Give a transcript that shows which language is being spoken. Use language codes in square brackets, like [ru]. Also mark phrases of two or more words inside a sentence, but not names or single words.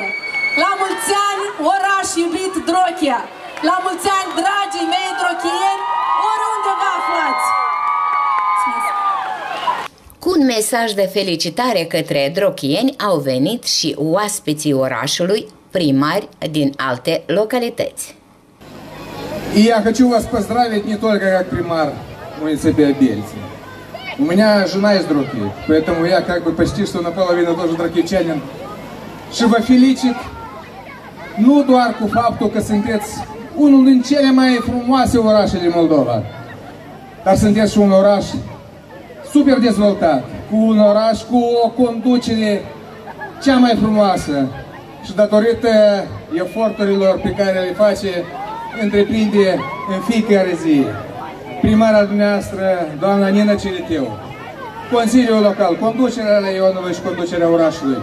[ro] La mulți ani, oraș iubit Drochia! La mulți ani, dragii mei drochieni, oriunde vă aflați! Cu un mesaj de felicitare către drochieni au venit și oaspeții orașului, primari din alte localități. [ru] Я хочу вас поздравить не только как примар муниципия Бельцы. У меня жена из Дроки, поэтому я как бы почти что наполовину тоже дрокичанин. [ro] Și vă felicit nu doar cu faptul că sunteți unul din cele mai frumoase orașe din Moldova, dar sunteți și un oraș super dezvoltat, cu un oraș cu o conducere cea mai frumoasă și datorită eforturilor pe care le face, întreprinde în fiecare zi primara dumneavoastră, doamna Nina Ciriteu, Consiliul Local, conducerea la Ionului și conducerea orașului.